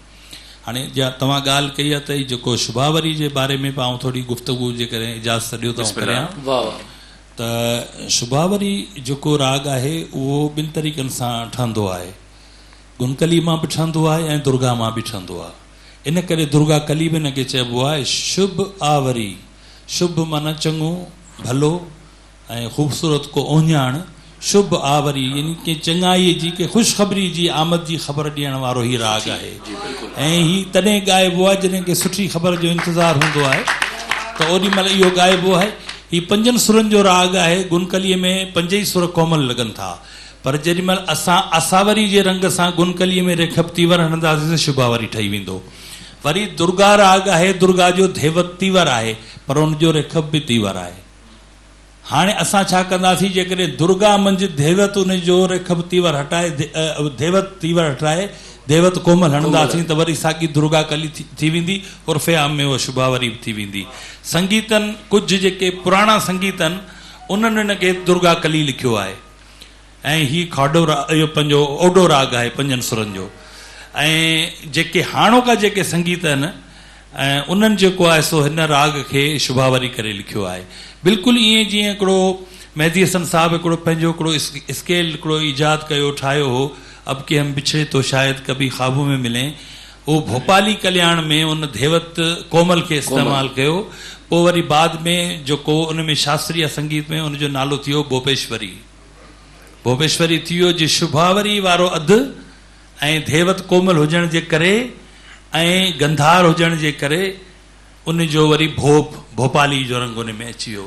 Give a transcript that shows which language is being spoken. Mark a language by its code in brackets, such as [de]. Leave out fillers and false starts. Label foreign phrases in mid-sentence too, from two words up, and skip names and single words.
[sd] हाणे तव्हां ॻाल्हि कई आहे त जेको शुभावरी जे बारे में पाण थोरी गुफ़्तगू जे करे इजाज़त ॾियो त करियां त शुभावरी जेको राग आहे उहो ॿिनि तरीक़नि सां ठहंदो आहे, गुनकली मां बि ठहंदो आहे ऐं दुर्गा मां बि ठहंदो आहे। इन करे दुर्गा कली बि हिनखे चइबो आहे। शुभ आवरी, शुभ माना चङो भलो ऐं ख़ूबसूरत को ओञाण, शुभ आवरी यानी कि चङाईअ जी के ख़ुशख़बरी जी आमद जी ख़बर ॾियण वारो ही राग आहे। ऐं ही तॾहिं ॻाइबो आहे जॾहिं की सुठी ख़बर जो इंतज़ारु हूंदो आहे त ओॾी महिल इहो ॻाइबो आहे। ही 5 सुरनि जो राग आहे। गुनकलीअ में 5 ई सुर कोमल लॻनि था, पर जेॾी महिल असां असावरी जे रंग सां गुनकलीअ में रेखब तीवर हणंदासीं त शुभावरी ठही वेंदो। वरी दुर्गा राग आहे, दुर्गा जो धेवत तीवर आहे पर उनजो रेखब बि तीवर आहे। हाणे असां छा कंदासीं, जेकॾहिं दुर्गा मंझि धेवत उनजो रेखब तीवर हटाए धेवत तीवर हटाए देवत कोमल हणंदासीं त वरी साॻी दुर्गा कली थी वेंदी। उर्फ़े आम में उहा शुभावरी बि थी वेंदी। संगीतनि कुझु जेके पुराणा संगीत आहिनि उन्हनि हिनखे दुर्गा कली लिखियो आहे ऐं ही खाडो इहो पंहिंजो ओडो राग आहे 5 सुरनि जो। ऐं जेके हाणोका जेके संगीत आहिनि ऐं उन्हनि जेको आहे सो हिन राग खे शुभावरी करे लिखियो आहे। बिल्कुलु ईअं जीअं हिकिड़ो मेहदी हसन साहिबु हिकिड़ो पंहिंजो हिकिड़ो स्केल हिकिड़ो ईजाद कयो ठाहियो हो, [ur] اب کے ہم بچھڑے تو شاید کبھی خوابوں میں ملے, [sd] वो भोपाली कल्याण में उन धेवत कोमल के इस्तेमाल कयो। पोइ वरी बाद में जेको उन में शास्त्रीय संगीत में उनजो नालो थियो भोपेश्वरी। भोपेश्वरी थियो जी शुभावरी वारो अधु ऐं धेवत कोमल हुजण जे करे ऐं गंधार हुजण जे करे उनजो वरी भोपाली जो रंग उन में अची वियो।